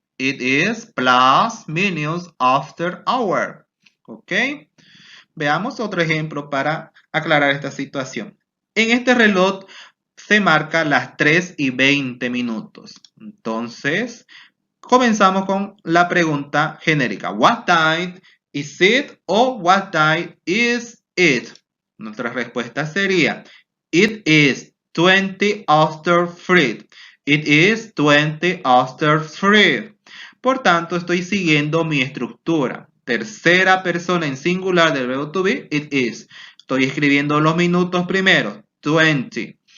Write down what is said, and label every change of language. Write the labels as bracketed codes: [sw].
[en] It is plus minutes after hour. [es] ¿Ok? Veamos otro ejemplo para aclarar esta situación. En este reloj se marca las 3 y 20 minutos. Entonces, comenzamos con la pregunta genérica. [en] What time is it o what time is it? [es] Nuestra respuesta sería [en] it is 20 after 3. It is 20 after 3. [es] Por tanto, estoy siguiendo mi estructura. Tercera persona en singular del verbo to be, it is. Estoy escribiendo los minutos primero, 20.